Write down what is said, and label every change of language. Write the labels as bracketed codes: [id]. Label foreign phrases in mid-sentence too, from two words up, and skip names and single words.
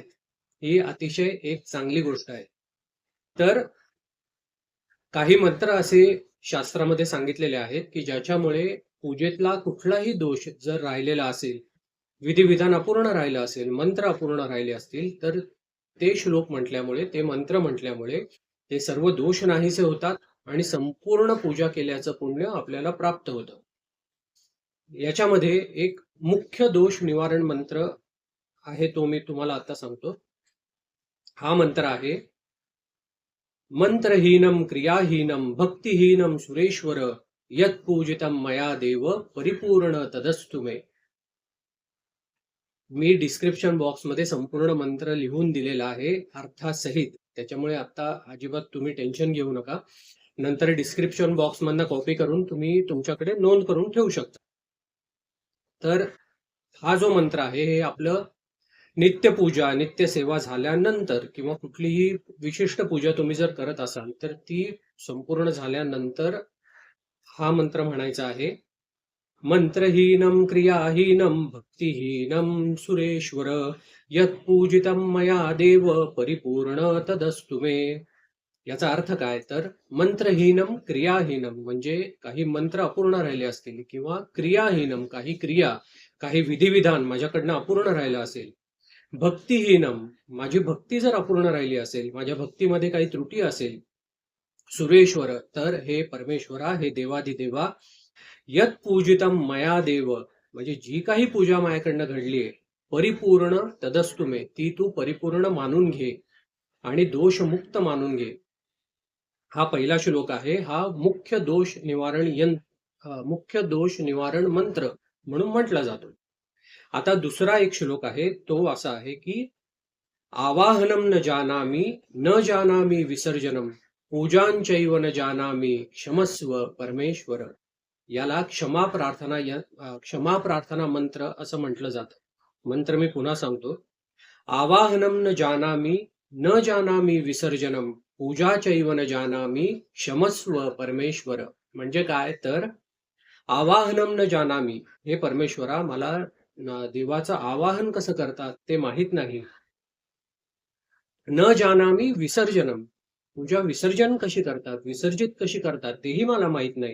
[mr] ही अतिशय एक चांगली गोष्ट आहे. तर काही मंत्र असे शास्त्रामध्ये सांगितलेले आहेत, की ज्याच्यामुळे पूजेतला कुठलाही दोष जर राहिलेला असेल, विधिविधान अपूर्ण राहिलं असेल, मंत्र अपूर्ण राहिले असतील, तर ते श्लोक म्हटल्यामुळे, ते मंत्र म्हटल्यामुळे ते सर्व दोष नाहीसे होतात आणि संपूर्ण पूजा केल्याचं पुण्य आपल्याला प्राप्त होतं. याच्यामध्ये एक मुख्य दोष निवारण मंत्र आहे, तो मी तुम्हाला आता सांगतो. हा मंत्र आहे, [sa] मंत्रहीनम क्रियाहीनम भक्तिहीनम सुरेश्वर यत पूजितम मया देव परिपूर्ण तदस्तु मे. [mr] मी [en] description box [mr] संपूर्ण मंत्र लिहून दिलेला आहे अर्थासहित, त्याच्यामुळे आता अजिबात तुम्ही टेन्शन घेऊ नका. नंतर [en] description box [mr] कॉपी करून तुम्ही तुमच्याकडे नोंद करून ठेवू शकता. तर हा जो मंत्र आहे हे आपलं नित्यपूजा, नित्यसेवा झाल्यानंतर किंवा कुठलीही विशिष्ट पूजा तुम्ही जर करत असाल तर ती संपूर्ण झाल्यानंतर हा मंत्र म्हणायचा आहे. [sa] मंत्रहीनं क्रियाहीनं भक्तिहीनं सुरेश्वर यत्पूजितं मया देव परिपूर्ण तदस्तु मे. [mr] याचा अर्थ काय तर [sa] मंत्रहीनम क्रियाहीनम [mr] म्हणजे काही मंत्र अपूर्ण राहिले असतील किंवा क्रियाहीनम काही क्रिया काही विधिविधान माझ्याकडनं अपूर्ण राहिलं असेल. भक्तिहीनम माझी भक्ती जर अपूर्ण राहिली असेल, माझ्या भक्तीमध्ये काही त्रुटी असेल. सुरेश्वर तर हे परमेश्वरा, हे देवाधिदेवा. [sa] यत पूजितम मया देव [mr] म्हणजे जी काही पूजा माझ्याकडनं घडलीये [sa] परिपूर्ण तदस्तु मे, [mr] ती तू परिपूर्ण मानून घे आणि दोषमुक्त मानून घे. हा पहिला श्लोक आहे. हा मुख्य दोष निवारण मंत्र म्हणून म्हटला जातो. आता दुसरा एक श्लोक आहे तो असा आहे की [sa] आवाहनम न जानामी विसर्जनम पूजांचैव न जानामी क्षमस्व परमेश्वर. [mr] याला क्षमा प्रार्थना मंत्र असं म्हटलं जातं. मंत्र मी पुन्हा सांगतो. [sa] आवाहनम न जानामी विसर्जनम पूजाचैव न जानामी क्षमस्व परमेश्वर. [mr] म्हणजे काय तर [sa] आवाहनम न जानामी, [mr] हे परमेश्वरा मला देवाचं आवाहन कसं करतात ते माहित नाही. [sa] न जानामी विसर्जनम, [mr] पूजा विसर्जन कशी करतात, विसर्जित कशी करतात तेही मला माहित नाही.